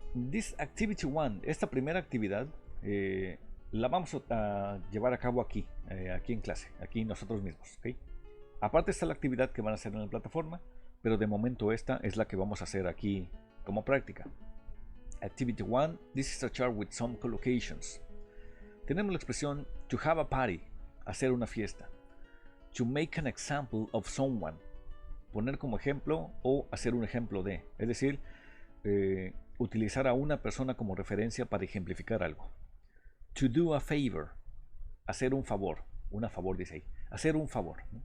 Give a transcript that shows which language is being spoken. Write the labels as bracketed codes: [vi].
[en] This activity one, [es] esta primera actividad, la vamos a llevar a cabo aquí en clase, aquí nosotros mismos. ¿Okay? Aparte está la actividad que van a hacer en la plataforma, pero de momento esta es la que vamos a hacer aquí como práctica. [en] Activity 1, this is a chart with some collocations. [es] Tenemos la expresión [en] to have a party, [es] hacer una fiesta. [en] To make an example of someone, [es] poner como ejemplo o hacer un ejemplo de, es decir, utilizar a una persona como referencia para ejemplificar algo. [en] To do a favor, [es] hacer un favor, una favor dice ahí, hacer un favor.